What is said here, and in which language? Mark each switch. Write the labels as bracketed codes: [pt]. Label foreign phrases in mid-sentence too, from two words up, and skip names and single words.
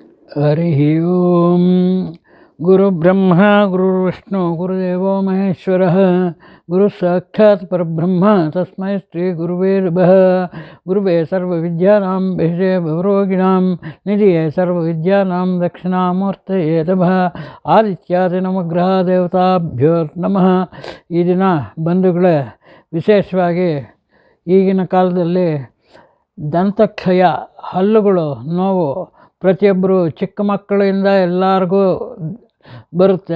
[sa] ಹರಿ ಓಂ. ಗುರು ಬ್ರಹ್ಮ ಗುರು ವಿಷ್ಣು ಗುರುದೇವೋ ಮಹೇಶ್ವರ ಗುರು ಸಾಕ್ಷಾತ್ ಪರಬ್ರಹ್ಮ ತಸ್ಮೈ ಶ್ರೀ ಗುರುವೇ ನಮಃ. ಗುರುವೇ ಸರ್ವವಿದ್ಯಾನಾಂ ಭಿಷಜೇ ಭವರೋಗಿಣಾಂ ನಿಧಿಯೇ ಸರ್ವವಿದ್ಯಾನಾಂ ದಕ್ಷಿಣಾಮೂರ್ತಯೇ ನಮಃ. ಆದಿತ್ಯಾದಿ ನವಗ್ರಹ ದೇವತಾಭ್ಯೋ ನಮಃ. [kn] ಈ ದಿನ ಬಂಧುಗಳೇ, ವಿಶೇಷವಾಗಿ ಈಗಿನ ಕಾಲದಲ್ಲಿ ದಂತಕ್ಷಯ, ಹಲ್ಲುಗಳು ನೋವು ಪ್ರತಿಯೊಬ್ಬರು ಚಿಕ್ಕ ಮಕ್ಕಳಿಂದ ಎಲ್ಲರಿಗೂ ಬರುತ್ತೆ.